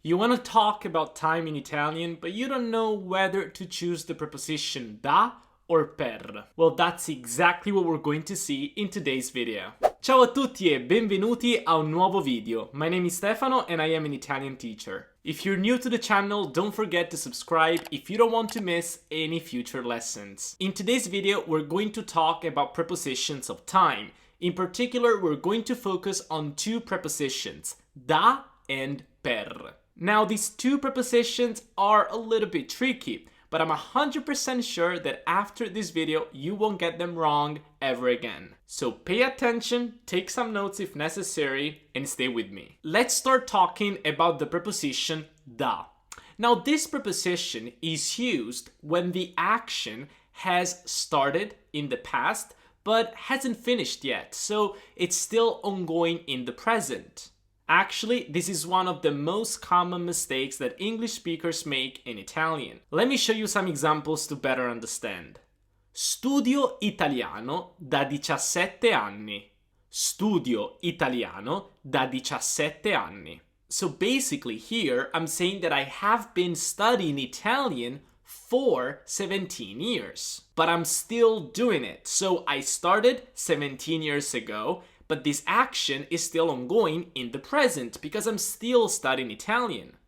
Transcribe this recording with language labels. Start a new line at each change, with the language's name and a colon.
English: You want to talk about time in Italian, but you don't know whether to choose the preposition da or per. Well, that's exactly what we're going to see in today's video.
Italian: Ciao a tutti e benvenuti a un nuovo video.
English: My name is Stefano and I am an Italian teacher. If you're new to the channel, don't forget to subscribe if you don't want to miss any future lessons. In today's video, we're going to talk about prepositions of time. In particular, we're going to focus on two prepositions, da and per. Now, these two prepositions are a little bit tricky, but I'm 100% sure that after this video, you won't get them wrong ever again. So pay attention, take some notes if necessary, and stay with me. Let's start talking about the preposition da. Now, this preposition is used when the action has started in the past, but hasn't finished yet, so it's still ongoing in the present. Actually, this is one of the most common mistakes that English speakers make in Italian. Let me show you some examples to better understand.
Italian: Studio italiano da 17 anni. Studio italiano da 17 anni.
English: So basically here, I'm saying that I have been studying Italian for 17 years. But I'm still doing it. So I started 17 years ago, but this action is still ongoing in the present because I'm still studying Italian.